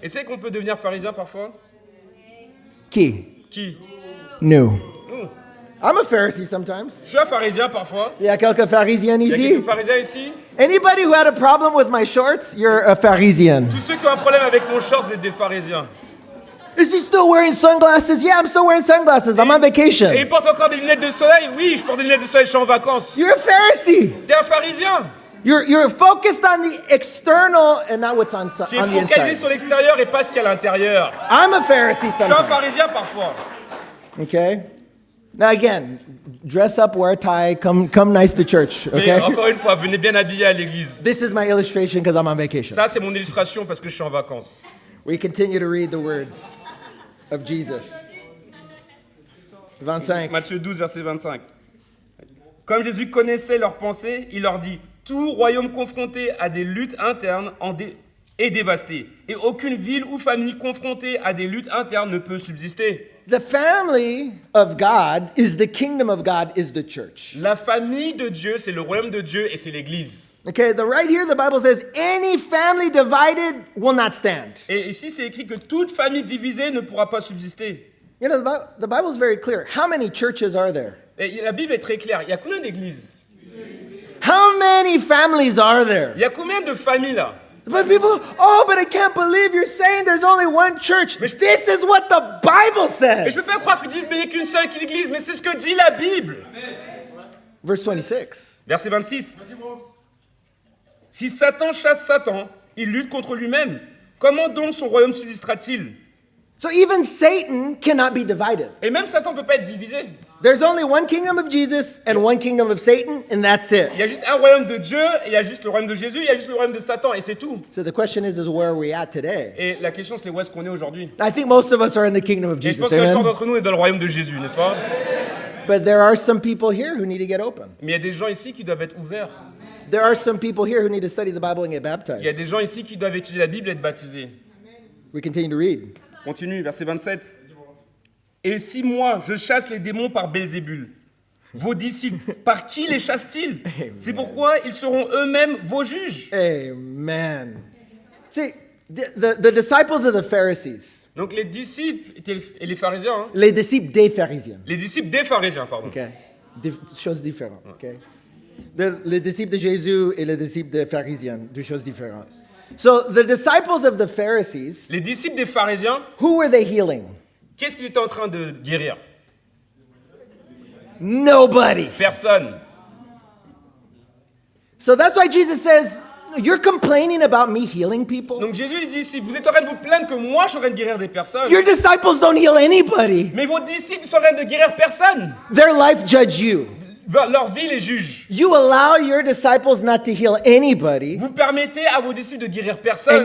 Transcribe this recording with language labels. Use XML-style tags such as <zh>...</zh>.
<fr>Et c'est qu'on peut devenir pharisien parfois? Qui? Qui? Nous. Nous.</fr> <en>I'm a Pharisee sometimes.</en> <fr>Je suis un pharisien parfois. Il y a quelques pharisiens Il y a ici. quelques pharisiens ici.</fr> <en>Anybody who had a problem with my shorts, you're a Pharisian.</en> <fr>Tous ceux qui ont un problème avec mon short, vous êtes des pharisiens.</fr> <en>Is he still wearing sunglasses? Yeah, I'm still wearing sunglasses. I'm on vacation.</en> <fr>Et il porte encore des lunettes de soleil? Oui, je porte des lunettes de soleil, je suis en vacances.</fr> <en>You're a Pharisee.</en> <fr>T'es un pharisien.</fr> <en>You're focused on the external and not what's on</en> <fr>Tu es</fr> <en>the</en> <fr>focalisé</fr> <en>inside.</en> <fr>sur l'extérieur et pas ce qu'il y a à l'intérieur.</fr> <en>I'm a Pharisee</en> <fr>Je suis un</fr> <en>sometimes.</en> <fr>pharisien parfois.</fr> <en>Okay? Now again, dress up, wear a tie, come nice to church,</en> <fr>Mais</fr> <en>okay?</en> <fr>encore une fois, venez bien habillé à l'église.</fr> <en>This is my illustration because I'm on vacation.</en> <fr>Ça, c'est mon illustration parce que je suis en vacances.</fr> <en>We continue to read the words of Jesus. 25.</en> <fr>Matthieu 12, verset 25. Comme Jésus connaissait leurs pensées, il leur dit: tout royaume confronté à des luttes internes est dévasté, et aucune ville ou famille confrontée à des luttes internes ne peut subsister.</fr> <en>The family of God is the kingdom of God is the church.</en> <fr>La famille de Dieu, c'est le royaume de Dieu et c'est l'église.</fr> <en>Okay, right here the Bible says any family divided will not stand.</en> <fr>Et ici, c'est écrit que toute famille divisée ne pourra pas subsister.</fr> <en>You know, the Bible is very clear. How many churches are there?</en> <fr>Et la Bible est très claire. Il y a combien d'églises?</fr> <en>How many families are there?</en> <fr>Il y a combien de familles là?</fr> <en>But people, but I can't believe you're saying there's only one church. This is what the Bible</en> <fr>Mais je</fr> <en>says.</en> <fr>peux pas croire qu'ils disent mais il n'y a qu'une seule église, mais c'est ce que dit la Bible.</fr> <en>Verse 26.</en> <fr>Verset 26. Si Satan chasse Satan, il lutte contre lui-même. Comment donc son royaume subsistera-t-il?</fr> <en>So even Satan cannot be divided.</en> <fr>Et même Satan ne peut pas être divisé.</fr> <en>There's only one kingdom of Jesus and one kingdom of Satan, and that's it.</en> <fr>Il y a juste un royaume de Dieu, et il y a juste le royaume de Jésus, il y a juste le royaume de Satan, et c'est tout.</fr> <en>So the question is where are we at today?</en> <fr>Et la question c'est où est-ce qu'on est aujourd'hui?</fr> <en>I think most of us are in the kingdom of</en> <fr>Et je</fr> <en>Jesus,</en> <fr>pense que la plupart</fr> <en>amen?</en> <fr>d'entre nous est dans le royaume de Jésus, n'est-ce pas?</fr> <en>But there are some people here who need to get open.</en> <fr>Mais il y a des gens ici qui doivent être ouverts.</fr> <en>There are some people here who need to study the Bible and get</en> <fr>Il y a</fr> <en>baptized.</en> <fr>des gens ici qui doivent étudier la Bible et être baptisés.</fr> <en>We continue to read.</en> <fr>Continue, verset 27. Et si moi, je chasse les démons par Belzébul, vos disciples, par qui les chassent-ils? C'est pourquoi ils seront eux-mêmes vos juges.</fr> <en>Amen. See, the disciples of the Pharisees,</en> <fr>Donc les disciples et les pharisiens, hein, les disciples des pharisiens, les disciples des pharisiens, pardon. okay? Choses différentes, okay? Les disciples de Jésus et les disciples des pharisiens, deux choses différentes.</fr> <en>So the disciples of the Pharisees,</en> <fr>Les disciples des pharisiens,</fr> <en>who were they healing?</en> <fr>qu'est-ce qu'ils étaient en train de guérir?</fr> <en>Nobody.</en> <fr>Personne.</fr> <en>So that's why Jesus says, you're complaining about me healing people?</en> <fr>Donc Jésus il dit ici, vous êtes en train de vous plaindre que moi je suis en train de guérir des personnes.</fr> <en>Your disciples don't heal anybody.</en> <fr>Mais vos disciples sont en train de guérir personne.</fr> <en>Their life judge you.</en> <fr>Leur vie les juge.</fr> <en>You allow your disciples not to heal anybody,</en> <fr>Vous permettez à vos disciples de guérir personne.</fr>